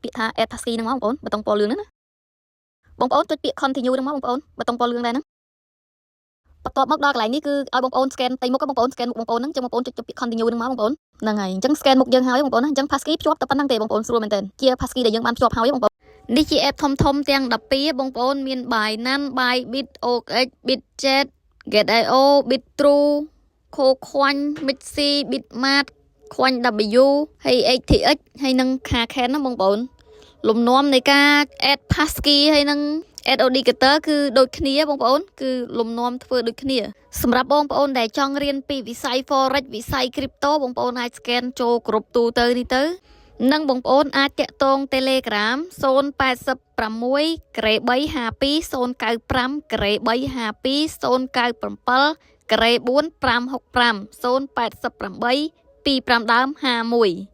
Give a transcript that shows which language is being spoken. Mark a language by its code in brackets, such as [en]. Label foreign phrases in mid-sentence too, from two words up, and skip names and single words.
[km] ពាក្យថា [en] add passkey [km] ហ្នឹងមកបងប្អូនប៊ូតុងពណ៌លឿងហ្នឹងណាបងប្អូនចុចពាក្យ continue ហ្នឹងមកបងប្អូនប៊ូតុងពណ៌លឿងដែរហ្នឹងបន្ទាប់មកដល់កន្លែង នេះគឺឲ្យបងប្អូន scan ទីមុខបងប្អូន scan មុខបងប្អូនហ្នឹងអញ្ចឹងបងប្អូនចុចពាក្យ continue ហ្នឹងមកបងប្អូនហ្នឹងហើយអញ្ចឹង scan មុខយើងហើយបងប្អូនណាអញ្ចឹង passkey ភ្ជាប់តែប៉ុណ្្នឹងទេបងប្អូនស្រួលមែនទែនជា passkey ដែលយើងបានភ្ជាប់ហើយបងប្អូននេះជា app ធំទាំង12បងប្អូនមាន Binance, Bybit, OKX, Bitget, Get.io, Bitrue, KuCoin, Mixi, Bitmart, CoinW ហើយ XTX ហើយនឹង Kraken ណាបងប្អូនលំនាំនៃការ add passkey ហើយនឹង Ad Audicator គឺដូចគ្នាបងប្អូនគឺលំនាំធ្វើដូចគ្នាសម្រាប់បងប្អូនដែលចង់រៀនពីវិស័យ Forex វិស័យ Crypto បងប្អូនអាច scan ចូលគ្រប់ទូទៅនេះទៅនិងបងប្អូនអាចតាក់ទង Telegram 086 ក្រេ352 095ក្រេ352 097ក្រេ4565 088 25ដើម51